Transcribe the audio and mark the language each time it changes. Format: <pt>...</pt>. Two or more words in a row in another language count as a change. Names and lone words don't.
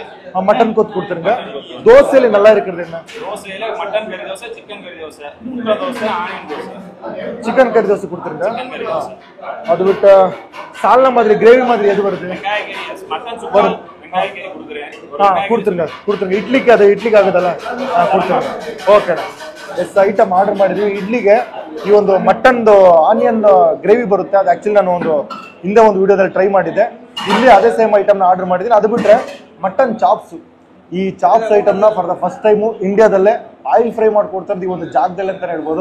<ta>மட்டன் கொத்து கொடுத்துருங்க. தோசையில நல்லா இருக்கிறது என்ன? தோசையில மட்டன் கறி தோசை, சிக்கன் கறி தோசை, முட்டை தோசை, ஆனியன் தோசை. சிக்கன் கறி தோசை கொடுத்துருங்க. அது விட்ட சால்னா மாதிரி கிரேவி மாதிரி எது வருது? வெங்காய கறி, மட்டன் சுக்கா, வெங்காய கறி கொடுத்துருங்க.</ta> <kn>ಇಡ್ಲಿಗೆ ಆಗುದಲ್ಲ, ಕೊಡ್ತೀವಿ. ಓಕೆ, ಎಷ್ಟು ಐಟಮ್ ಆರ್ಡರ್ ಮಾಡಿದ್ವಿ. ಇಡ್ಲಿಗೆ ಈ ಒಂದು ಮಟನ್ದು</kn> <en>onion gravy</en> <kn>ಬರುತ್ತೆ. ಅದು ಆಕ್ಚುಲಿ ನಾನು ಹಿಂದೆ ಒಂದು ವಿಡಿಯೋದಲ್ಲಿ ಟ್ರೈ ಮಾಡಿದ್ದೆ. ಇಲ್ಲಿ ಅದೇ ಸೇಮ್ ಐಟಮ್ನ ಆರ್ಡರ್ ಮಾಡಿದ್ದೀನಿ. ಅದು ಬಿಟ್ರೆ</kn> <en>mutton chops,</en> <kn>ಈ ಚಾಪ್ಸ್ ಐಟಮ್ನ</kn> <en>for the first time</en> <kn>ಇಂಡಿಯಾದಲ್ಲೇ</kn> <en>oil fry</en> <kn>ಮಾಡ್ಕೊಡ್ತಾರೆ ಈ ಒಂದು ಜಾಗದಲ್ಲಿ ಅಂತ ಹೇಳ್ಬೋದು.</kn>